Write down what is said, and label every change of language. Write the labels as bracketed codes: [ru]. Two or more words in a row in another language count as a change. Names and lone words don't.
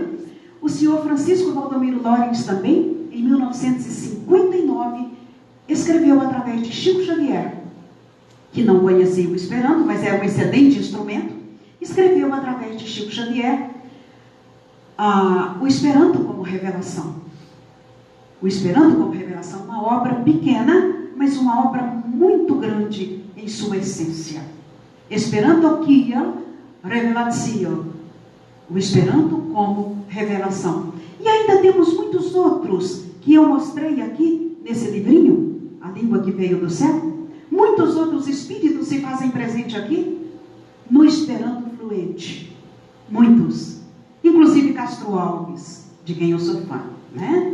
[pt] O senhor Francisco Valdomiro Lorenz também, em 1959, escreveu através de Chico Xavier, que não conhecia o Esperanto, mas é um excelente instrumento, escreveu através de Chico Xavier o Esperanto como revelação. O Esperanto como revelação, uma obra pequena, mas uma obra muito grande em sua essência. [eo] Esperanto quia revelatio. [pt] O Esperanto como revelação. E ainda temos muitos outros que eu mostrei aqui nesse livrinho, A Língua que Veio do Céu. Muitos outros espíritos se fazem presente aqui no Esperanto fluente. Muitos. Inclusive Castro Alves, de quem eu sou fã, né?